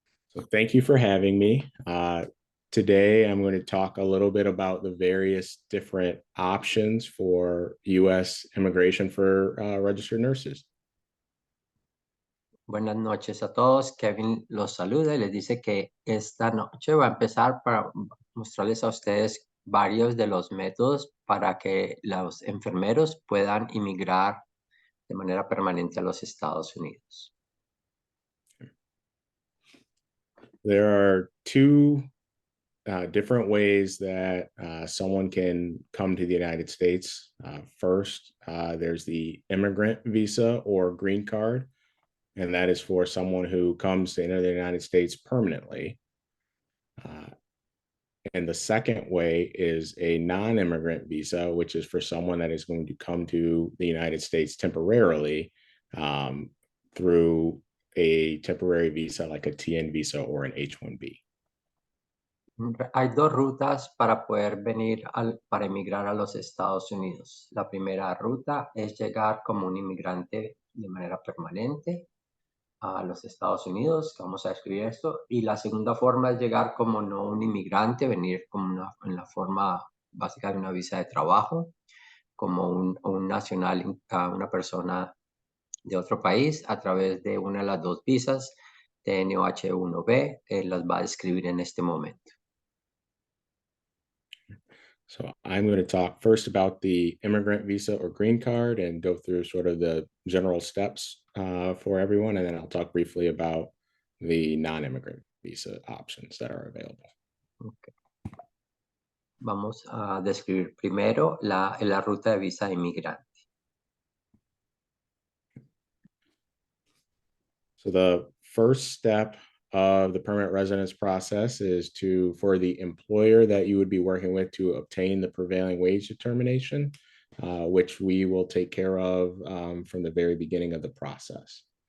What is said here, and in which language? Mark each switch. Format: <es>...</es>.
<en>So thank you for having me. Today, I'm going to talk a little bit about the various different options for U.S. immigration for registered nurses.</en> <es>Buenas noches a todos. Kevin los saluda y les dice que esta noche va a empezar para mostrarles a ustedes varios de los métodos para que los enfermeros puedan inmigrar de manera permanente a los Estados Unidos.</es> <en>There are two different ways that someone can come to the United States. First, there's the immigrant visa or green card, and that is for someone who comes to enter the United States permanently. And the second way is a non-immigrant visa, which is for someone that is going to come to the United States temporarily through a temporary visa like a TN visa or an H-1B.</en> <es>Hay dos rutas para poder venir para emigrar a los Estados Unidos. La primera ruta es llegar como un inmigrante de manera permanente a los Estados Unidos, vamos a escribir esto, y la segunda forma es llegar como no un inmigrante, venir como en la forma básica de una visa de trabajo, como un nacional, una persona de otro país a través de una de las dos visas, TN o H1B, las va a describir en este momento.</es> <en>So I'm going to talk first about the immigrant visa or green card and go through sort of the general steps for everyone. And then I'll talk briefly about the non-immigrant visa options that are available. Okay.</en> <es>Vamos a describir primero la ruta de visa de inmigrante.</es> <en>So the first step of the permanent residence process is for the employer that you would be working with to obtain the prevailing wage determination, which we will take care of from the very beginning of the process.</en>